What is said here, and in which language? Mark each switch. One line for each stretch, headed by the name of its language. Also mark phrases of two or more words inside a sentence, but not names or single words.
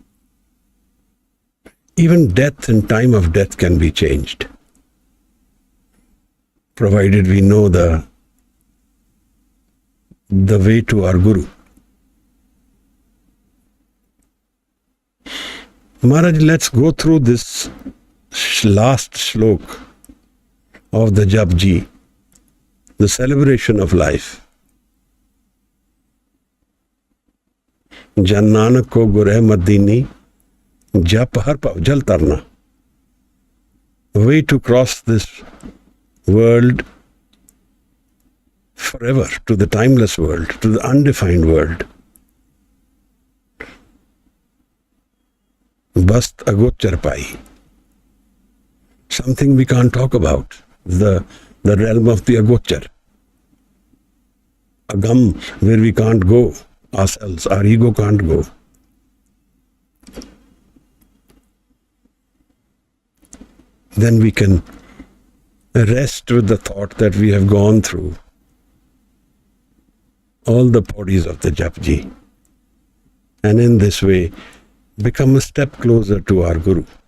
English: Even death and time of death can be changed, provided we know the way to our Guru. Maharaj, let's go through this last shlok of the Japji, the celebration of life.
Punjabi: Jan Nanak ko gureh madini, jap har pav jal tarna.
English: A way to cross this world forever, to the timeless world, to the undefined world.
Punjabi: Bast agochar pai.
English: Something we can't talk about. The realm of the agochar. Agam, where we can't go ourselves, our ego can't go. Then we can rest with the thought that we have gone through all the Pauris of the Japji, and in this way become a step closer to our Guru.